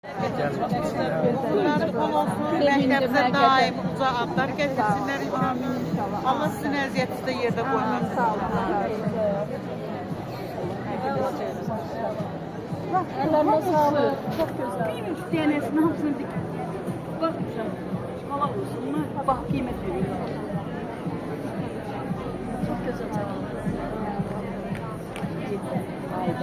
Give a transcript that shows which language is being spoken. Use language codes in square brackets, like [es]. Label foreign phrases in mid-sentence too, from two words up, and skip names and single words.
[az] Bunların bol olsun, məktəbdə daim uca adlar gətirsinlər inşallah. Allah sizin əziyyətinizdə də yerdə qoymasın. Sağ olun. [tr] Ellerine sağlık. Çok güzel. Bir üç tanesini hamsını dik. Bak hala olsun mu? Bak kıymet veriyor. Çok güzel. Hayda.